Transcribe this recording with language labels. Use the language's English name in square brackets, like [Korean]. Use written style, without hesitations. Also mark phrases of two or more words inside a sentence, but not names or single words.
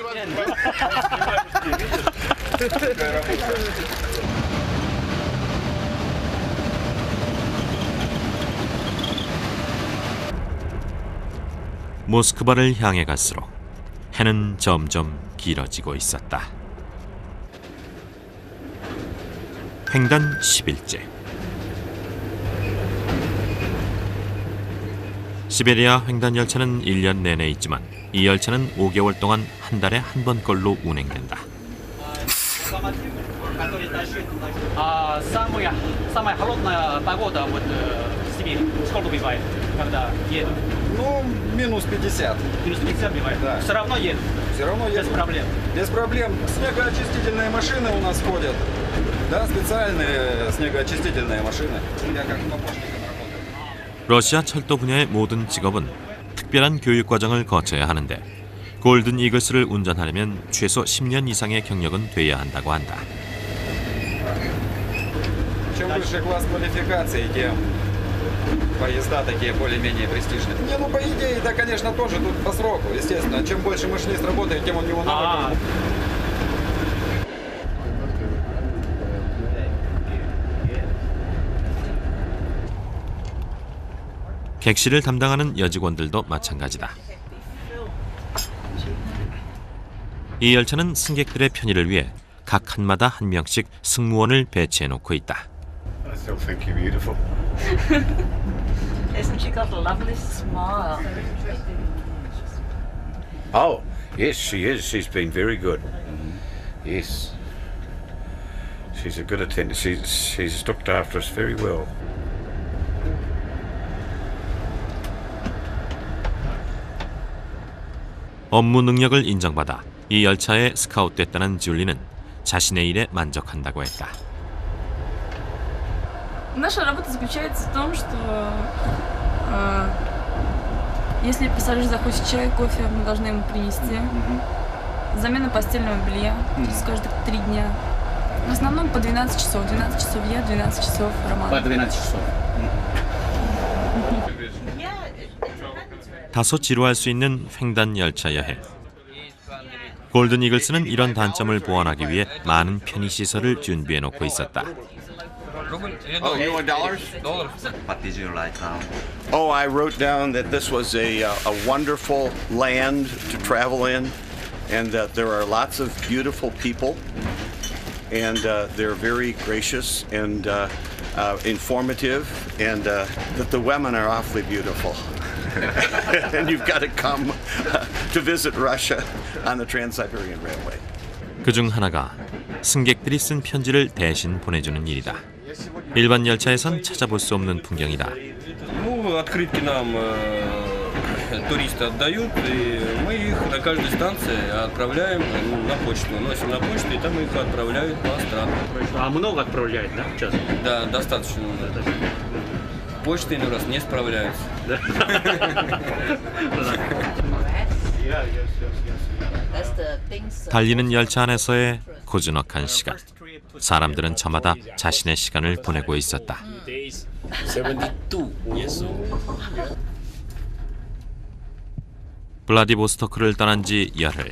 [Korean] 모스크바를 향해 갈수록 해는 점점 길어지고 있었다. 횡단 10일째. 시베리아 횡단 열차는 1년 내내 있지만 이 열차는 5개월 동안 한 달에 한 번꼴로 운행된다. [Russian] Самая холодная погода вот в Сибири. Сколько бывает, когда едут? Ну, минус 50. Минус 50 бывает? Да. Все равно едут? Все равно едут. Без проблем? Без проблем. Снегоочистительные машины у нас ходят. Да, специальные снегоочистительные машины. Я как помощник работаю. [Korean] 러시아 철도 분야의 모든 직업은 특별한 교육 과정을 거쳐야 하는데 골든 이글스를 운전하려면 최소 10년 이상의 경력은 돼야 한다고 한다. [Russian] Чем выше класс квалификации, тем поезда такие более-менее престижные. Не, ну по идее, да, конечно, тоже тут по сроку, естественно. Чем больше машинист работает, тем у него навык. [Korean] 객실을 담당하는 여직원들도 마찬가지다. 이 열차는 승객들의 편의를 위해 각 칸마다 한 명씩 승무원을 배치해 놓고 있다. [English] I still think you're beautiful. Isn't she got a lovely smile? Oh, yes, she is. She's been very good. Yes. She's a good attendant. She's looked after us very well. [Korean] 업무 능력을 인정받아 이 열차에 스카웃됐다는 줄리는 자신의 일에 만족한다고 했다. [Russian] Наша работа заключается в том, что если пассажир захочет чай, кофе, мы должны ему принести. Замена постельного белья каждые 3 дня. В основном по 12 часов. 12 часов я, 12 часов Роман. По 12 часов. [Korean] 다소 지루할 수 있는 횡단 열차 여행. 골든 이글스는 이런 단점을 보완하기 위해 많은 편의 시설을 준비해 놓고 있었다. [English] Oh, you want dollars? What did you write down? Oh, I wrote down that this was a wonderful land to travel in, and that there are lots of beautiful people, and they're very gracious and informative, and that the women are awfully beautiful. And you've got to come to visit Russia on the Trans-Siberian Railway. [Korean] 그중 하나가 승객들이 쓴 편지를 대신 보내주는 일이다. 일반 열차에선 찾아볼 수 없는 풍경이다. [Russian] Ну, открытки нам туристы отдают, и мы их на каждой станции отправляем на почту. Носим на почту, и там их отправляют по странам. А много отправляют, да, сейчас? Да, достаточно. Почта иной раз не справляется. [Korean] 달리는 열차 안에서의 고즈넉한 시간. 사람들은 저마다 자신의 시간을 보내고 있었다. 블라디보스토크를 떠난 지 열흘.